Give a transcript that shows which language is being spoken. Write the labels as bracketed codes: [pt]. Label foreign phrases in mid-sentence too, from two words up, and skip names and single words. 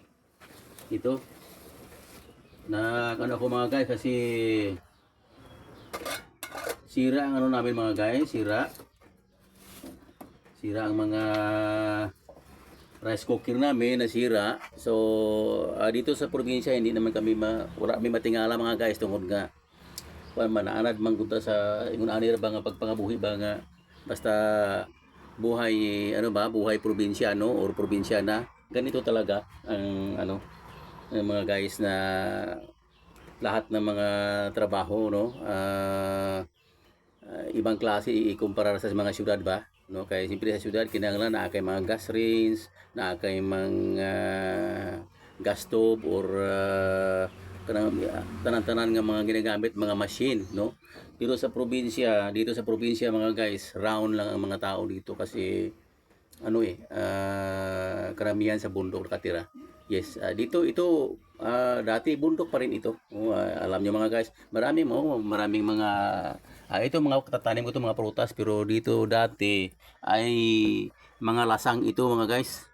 [tl] Ito, ano ako mga guys, kasi sira ang ano namin mga guys, sira ang mga rice cooker namin nasira. So, dito sa probinsya hindi naman kami [ceb] wala kami matingala mga guys tungod nga kuan man naanad man gud ta sa ingon ani ra ba nga pagpangabuhi ba nga basta buhay ano ba buhay probinsyano or probinsyana [tl] ganito talaga ang ano ang mga guys na lahat ng mga trabaho no [ceb] ibang klase ikumpara sa mga syudad ba no kay siyempre sa syudad kinahanglan naa kay mga gas range naa kay mga gas stove or kanang tanan-tanan nga mga ginagamit mga machine no pero sa probinsya [tl] dito sa probinsya mga guys round lang ang mga tao dito kasi ano karamihan sa bundok nakatira. Yes, dito ito dati bundok pa rin ito. Alam niyo mga guys, maraming mga ito mga tatanim ko ito mga prutas pero dito dati ay mga lasang ito mga guys.